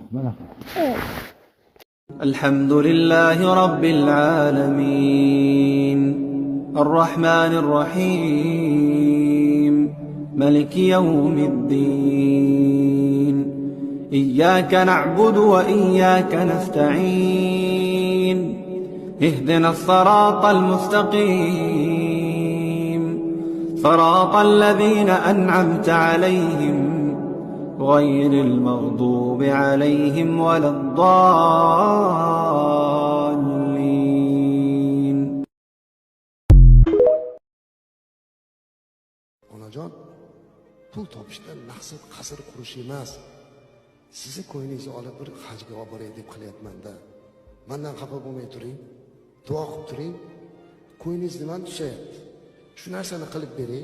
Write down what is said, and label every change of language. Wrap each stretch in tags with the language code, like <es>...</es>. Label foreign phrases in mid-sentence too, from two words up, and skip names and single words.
<ar>الحمد لله رب العالمين الرحمن الرحيم ملك يوم الدين إياك نعبد وإياك نستعين اهدنا الصراط المستقيم صراط الذين أنعمت عليهم غير المغضوب عليهم ولا الضالين.</ar> <uz>Onajon, pul topishdan maqsad qasr qurish emas. Sizni ko'yingizni olib bir hajga olib boray deb qilyapman-da. Mendan xafa bo'lmay turing. Duo qilib turing. Ko'yingiz nimani tushyapti? Shu narsani qilib bering.</uz>